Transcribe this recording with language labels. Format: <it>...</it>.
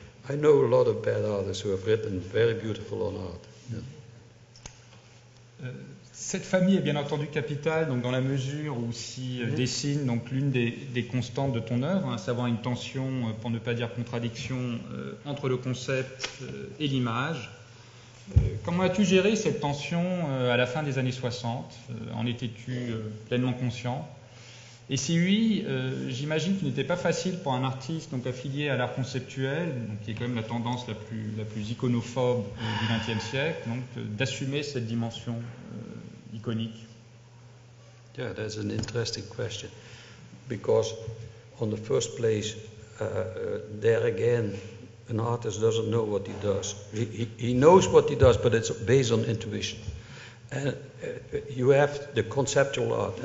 <en>I know a lot of bad artists who have written very beautiful on art. Yeah.</en> <fr>Cette famille est bien entendu capitale, donc dans la mesure où s'y dessine donc l'une des constantes de ton œuvre, à savoir une tension, pour ne pas dire contradiction, entre le concept et l'image. Comment as-tu géré cette tension à la fin des années 60 En étais-tu pleinement conscient? Et si oui, j'imagine qu'il n'était pas facile pour un artiste donc affilié à l'art conceptuel, donc qui est quand même la tendance la plus iconophobe du XXe siècle, donc d'assumer cette dimension iconique.</fr> <en>Yeah, that's an interesting question, because on the first place, there again, an artist doesn't know what he does. He knows what he does, but it's based on intuition. And you have the conceptual art.</en>